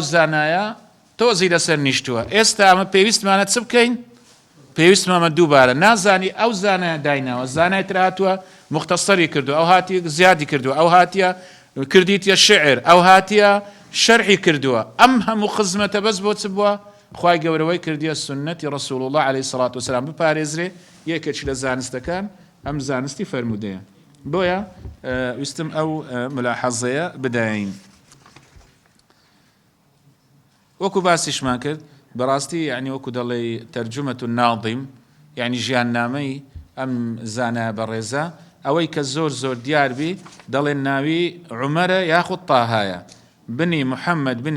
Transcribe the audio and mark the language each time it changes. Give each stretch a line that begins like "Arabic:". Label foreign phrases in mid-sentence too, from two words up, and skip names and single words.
Central Kurdish: زانایە تۆزی لەسەر نیشتووە ئێستا ئەمە پێویستمانە چ بکەین پێویستمەمە دووبارە نازانی ئەو زانایە دایناوە زانایتر هاتووە مختصری کردو ئەو هاتی زیادی کردو ئەو هاتیە کردیتە شعر ئەو هاتیە شەرحی کردووە ئەم هەموو خزمەتە بەس بۆ چ بووە خوای گەورەوەی کردیە سنەتی ڕەسوول الله
Arabic: عليه الصلاة والسلام
Central Kurdish: بپارێزرێ یەکێکی لە زانستەکان ئەم زانستی فەرموودەیە بۆیە ویستم ئەو ملاحەزەیە بداین وەکو باسیشمان کرد بەڕاستی یعنی وەکو دەڵێ
Arabic: تەرجمەة الناظم
Central Kurdish: یعنی ژیاننامەی ئەم زانایە بەڕێزە ئەوەی کە زۆر دیار بی دەڵێن ناوی عومەرە یاخود تاهایە بنی محەممەد بنی